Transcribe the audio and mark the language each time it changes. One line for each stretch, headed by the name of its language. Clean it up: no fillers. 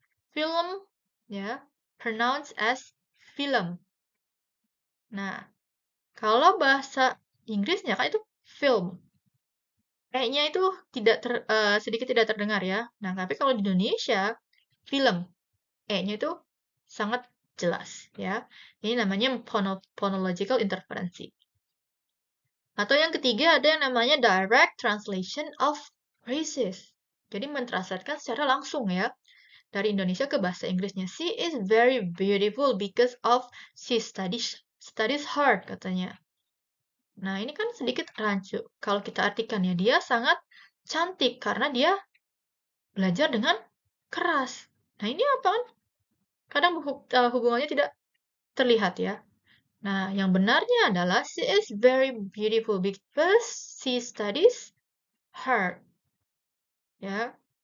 English: Film, ya, pronounced as film.
Indonesian: Nah, kalau bahasa Inggrisnya kan itu film. Kayaknya itu sedikit tidak terdengar ya. Nah, tapi kalau di Indonesia, film. E-nya itu sangat jelas ya. Ini namanya phonological interferency. Atau yang ketiga ada yang namanya direct translation of phrases. Jadi mentranslatekan secara langsung ya, dari Indonesia ke bahasa Inggrisnya.
English: She is very beautiful because of she studies hard
Indonesian: katanya. Nah, ini kan sedikit rancu. Kalau kita artikan ya, dia sangat cantik karena dia belajar dengan keras. Nah, ini apa kan? Kadang hubungannya tidak terlihat ya. Nah, yang benarnya adalah
English: she is very beautiful because she studies hard.
Indonesian: Ya.